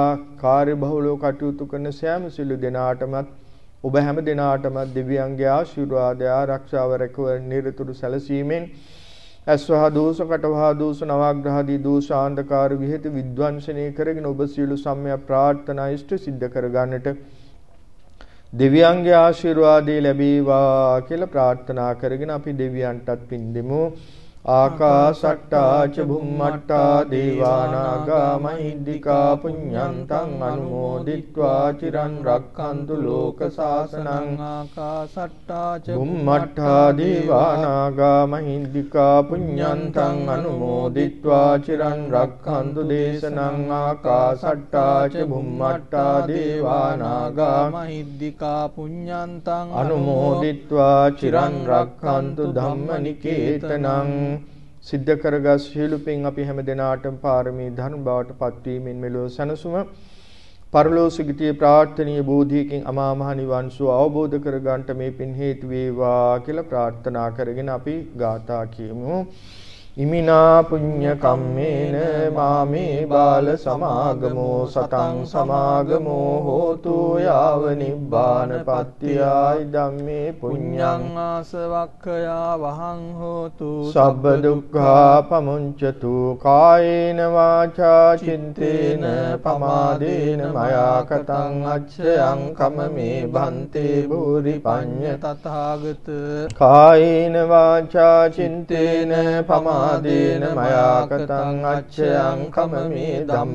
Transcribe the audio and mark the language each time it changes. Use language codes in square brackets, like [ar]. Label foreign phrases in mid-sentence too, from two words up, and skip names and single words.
[si] කාර්යබහුලව කටයුතු කරන සෑම සිළු දිනාටමත් ඔබ හැම දිනාටම දෙවියන්ගේ ආශිර්වාදය ආරක්ෂාව රැකවරණ නිරතුරු සැලසීමෙන් අස්වහ දෝෂ කටවහ දෝෂ නවග්‍රහදී දෝෂ ආන්ධකාර විහෙත විද්වංශනය කරගෙන ඔබ සියලු සම්‍යක් ප්‍රාර්ථනා ඉෂ්ට සිද්ධ කරගන්නට දෙවියන්ගේ ආශිර්වාදය ලැබේවා කියලා ප්‍රාර්ථනා කරගෙන අපි දෙවියන්ටත් පින් දෙමු. [pi] ආකාශට්ටා ච භුම්මට්ටා දේවානාගා මහිද්దికා පුඤ්ඤන්තං අනුමෝදිත්වා චිරන් රක්ඛන්තු ලෝක සාසනං. ආකාශට්ටා ච භුම්මට්ටා දේවානාගා මහිද්దికා පුඤ්ඤන්තං අනුමෝදිත්වා චිරන් රක්ඛන්තු දේශනං. ආකාශට්ටා ච භුම්මට්ටා දේවානාගා මහිද්దికා පුඤ්ඤන්තං අනුමෝදිත්වා චිරන් රක්ඛන්තු ධම්මනිකේතනං. [si] සිද්ධ කරගත් සියලු පින් අපි හැම දිනාටම පාරමී ධර්ම බවට පත්වීමෙන් මෙලොව සැනසුම පරලෝසුගතිය ප්‍රාර්ථනීය බෝධියකින් අමා මහ නිවන් සුව අවබෝධ කරගන්නට මේ පින් හේතු වේවා කියලා ප්‍රාර්ථනා කරගෙන අපි ගාථා කියමු. [pi] ඉමිනා පුඤ්ඤ කම්මේන මාමේ බාල සමාගමෝ සතං සමාගමෝ හෝතු යාව නිබ්බාන පත්‍තියයි ධම්මේ පුඤ්ඤං ආසවක්ඛයා වහං හෝතු සබ්බ දුක්ඛා පමුංචතු කායේන වාචා චිත්තේන පමාදේන මයා කතං අච්ඡයං කමමේ භන්තේ භූරි පඤ්ඤ තථාගත කායේන වාචා චිත්තේන පමාදේන මයා කතං අච්ඡයං කමමේ ධම්ම